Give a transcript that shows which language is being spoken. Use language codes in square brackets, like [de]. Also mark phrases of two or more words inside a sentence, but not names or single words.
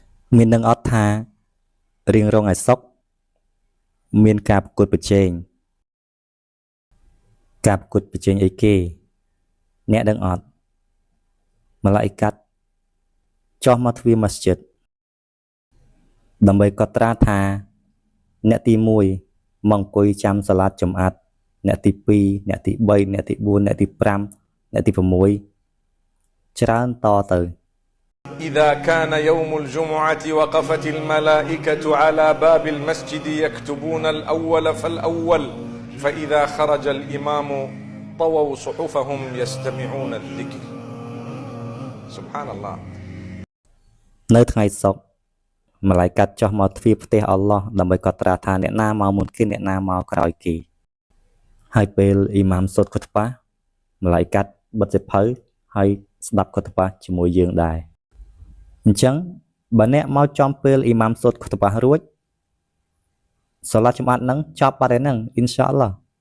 [km] មាននឹងអត់ថារៀងរងឲ្យសុខមានការប្រកួតប្រជែងអីគេអ្នកដឹងអត់ម៉ាឡាអ៊ីកាត់ចុះមកទ្វារម៉ាស្ជិតដើម្បីកត់ត្រាថាអ្នកទី1មកអង្គុយចាំ [ar] صلاة الجماعة [km] អ្នកទី2អ្នកទី3អ្នកទី4អ្នកទី5អ្នកទី6ច្រើនតទៅ [ar] إذا كان يوم الجمعة وقفت الملائكة على باب المسجد يكتبون الأول فالأول فإذا خرج الإمام طووا صحفهم يستمعون الذكر سبحان الله [km] នៅថ្ងៃសុក្រម៉ាឡាយកាត់ចុះមកទ្វារផ្ទះអល់ឡោះដើម្បីកត់ត្រាថាអ្នកណាមកមុនគេអ្នកណាមកក្រោយគេហើយពេលអ៊ីម៉ាមសូត្រខុតបាម៉ាឡាយកាត់បិទសិភៅហើយស្ដាប់ខុតបាជាមួយយើងដែរអញ្ចឹងបើអ្នកមកចំពេលអ៊ីម៉ាមសូត្រខុតបារួច [ar] صلاة الجماعة [km] នឹងចប់បាត់ហើយហ្នឹង [ar] إن شاء الله